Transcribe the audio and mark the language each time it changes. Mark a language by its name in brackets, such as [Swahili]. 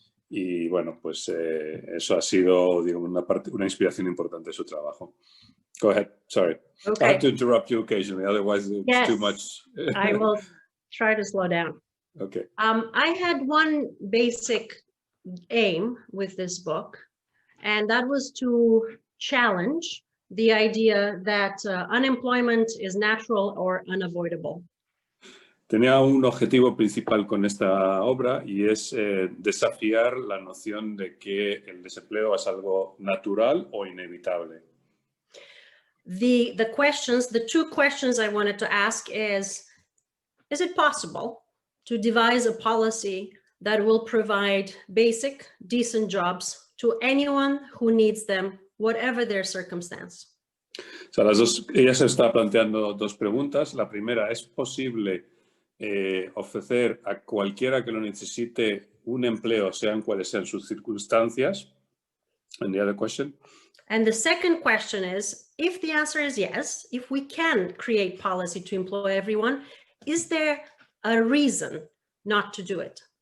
[Spanish] Y bueno, pues eso ha sido, digamos, una inspiración importante de su trabajo. [English] Go ahead. Sorry. Okay. I have to interrupt you occasionally, otherwise it's too much. I will try to slow down. Okay. I had one basic aim with this book, and that was to challenge the idea that unemployment is natural or unavoidable. [Spanish] Tenía un objetivo principal con esta obra, y es desafiar la noción de que el desempleo es algo natural o inevitable. [English] The two questions I wanted to ask is it possible to devise a policy that will provide basic, decent jobs to anyone who needs them, whatever their circumstance? [Spanish] O sea, ella se está planteando dos preguntas. La primera, ¿es posible ofrecer a cualquiera que lo necesite un empleo, sean cuales sean sus circunstancias? [English] And the other question? And the second question is, if the answer is yes, if we can create policy to employ everyone, is there a reason not to do it?